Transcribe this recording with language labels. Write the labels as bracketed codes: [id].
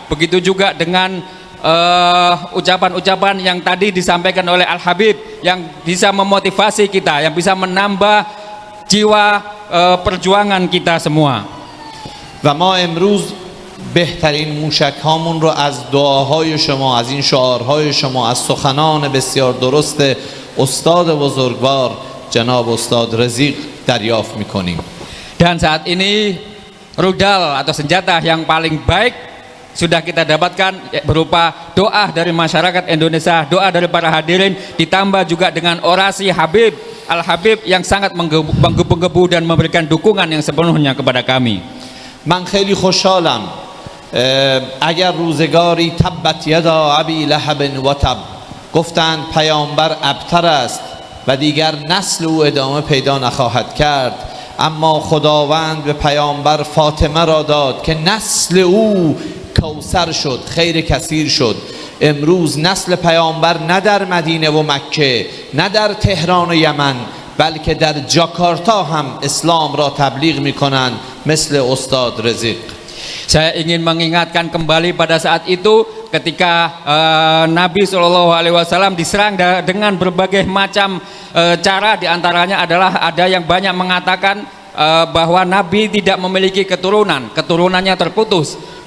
[id] Begitu juga dengan ucapan-ucapan yang tadi disampaikan oleh Al-Habib yang bisa memotivasi kita, yang bisa menambah jiwa perjuangan kita semua. [fa] و ما امروز بهترین موشک هامون رو از دعاهای شما، از این شعارهای شما، از سخنان بسیار درست استاد بزرگوار جناب استاد رزیق دریافت میکنیم. [id] Dan saat ini rudal atau senjata yang paling baik sudah kita dapatkan berupa doa dari masyarakat Indonesia, doa dari para hadirin, ditambah juga dengan orasi Habib Al-Habib yang sangat menggebu-gebu dan memberikan dukungan yang sepenuhnya kepada kami. [fa] من خیلی خوشحالم اگر روزگاری [ar] تبت یدا ابی لهب [fa] و تب گفتند پیامبر ابتر است و دیگر نسل او ادامه پیدا نخواهد کرد، اما خداوند به پیامبر فاطمه را داد که نسل او کوثر شد، خیر کثیر شد. امروز نسل پیامبر نه در مدینه و مکه، نه در تهران و یمن، بلکه در جاکارتا هم اسلام را تبلیغ میکنند مثل استاد رزق. [id] Saya ingin mengingatkan kembali pada saat itu ketika Nabi SAW diserang dengan berbagai macam cara, diantaranya adalah ada yang banyak mengatakan bahwa Nabi tidak memiliki keturunan, keturunannya terputus.